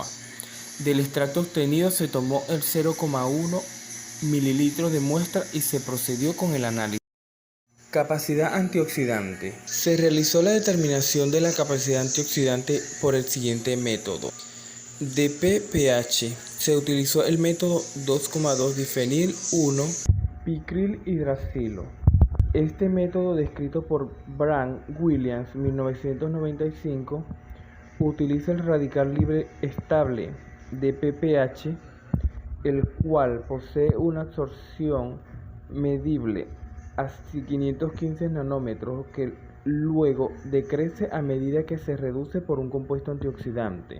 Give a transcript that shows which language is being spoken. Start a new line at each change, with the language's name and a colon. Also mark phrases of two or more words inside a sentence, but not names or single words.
Spanish: Del extracto obtenido se tomó el 0,1 mililitros de muestra y se procedió con el análisis. Capacidad antioxidante. Se realizó la determinación de la capacidad antioxidante por el siguiente método: DPPH se utilizó el método 2,2-difenil-1-picril-hidracilo. Este método, descrito por Brand Williams 1995, utiliza el radical libre estable de PPH, el cual posee una absorción medible a 515 nanómetros que luego decrece a medida que se reduce por un compuesto antioxidante.